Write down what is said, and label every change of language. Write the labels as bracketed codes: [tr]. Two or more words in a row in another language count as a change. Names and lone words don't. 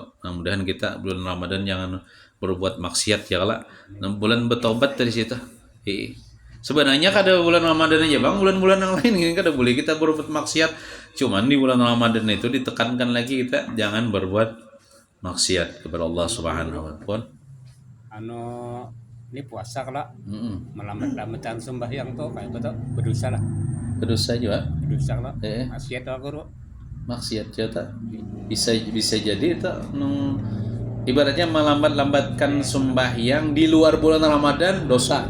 [bjn] Nah, mudahan kita bulan Ramadan jangan berbuat maksiat [ar] يا الله. [bjn] Nah, bulan bertobat dari situ. Sebenarnya kada bulan Ramadan aja Bang, bulan-bulan yang lain ini kada boleh kita berbuat maksiat. Cuman di bulan Ramadan itu ditekankan lagi kita jangan berbuat maksiat kepada Allah [ar] سبحانه وتعالى. [bjn] Ini puasa kalau melambat-lambatan sembahyang tuh kayak betul berdosa lah. Berdosa juga. Berdosa lah. Maksiat lah guru. Maksiat juga bisa jadi itu ibaratnya melambat-lambatkan sembahyang di luar bulan Ramadan dosa.